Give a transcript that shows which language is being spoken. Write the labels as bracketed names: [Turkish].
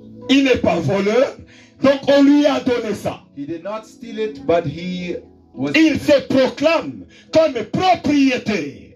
[French] Il n'est pas voleur, donc on lui a donné ça. [English] He did not steal it, but he was. [French] Il se proclame comme propriétaire.